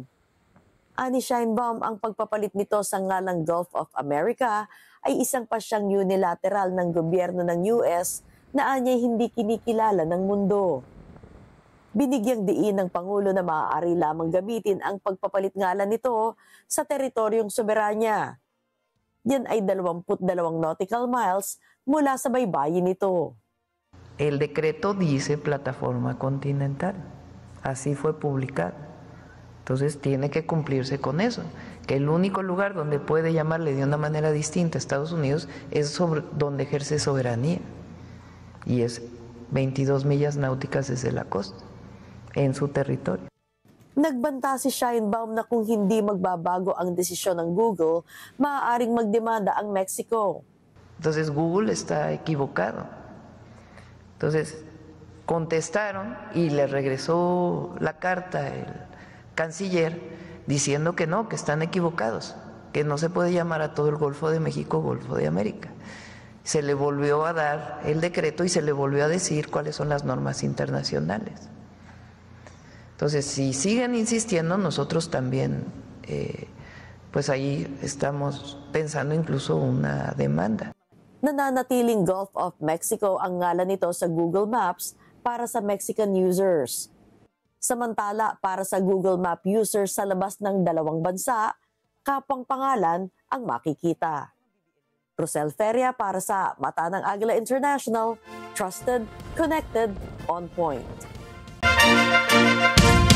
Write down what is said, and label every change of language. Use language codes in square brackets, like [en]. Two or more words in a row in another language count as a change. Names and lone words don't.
[tl] Ani Sheinbaum, ang pagpapalit nito sa ngalang Gulf of America ay isang pasyang unilateral ng gobyerno ng US na anyay hindi kinikilala ng mundo. Binigyang diin ng Pangulo na maaari lamang gamitin ang pagpapalit ngalan nito sa teritoryong soberanya. Yan ay 22 [en] nautical miles [tl] mula sa baybayin nito. [es] El decreto dice plataforma continental. Así fue publicado. Entonces tiene que cumplirse con eso, que el único lugar donde puede llamarle de una manera distinta a Estados Unidos es donde ejerce soberanía, y es 22 millas náuticas desde la costa, en su territorio. [tl] Nagbanta si Sheinbaum na kung hindi magbabago ang desisyon ng Google, maaaring magdemanda ang Mexico. [es] Entonces Google está equivocado. Entonces contestaron y le regresó la carta el canciller diciendo que no, que están equivocados, que no se puede llamar a todo el Golfo de México Golfo de América. Se le volvió a dar el decreto y se le volvió a decir cuáles son las normas internacionales. Entonces, si siguen insistiendo, nosotros también, pues ahí estamos pensando incluso una demanda. [tl] Nananatiling Gulf of Mexico ang ngalan nito sa Google Maps para sa [en] Mexican users. [tl] Samantala, para sa Google Map users sa labas ng dalawang bansa, kapang pangalan ang makikita. Rosel Feria para sa Mata ng Agila International, [en] Trusted, Connected, On Point.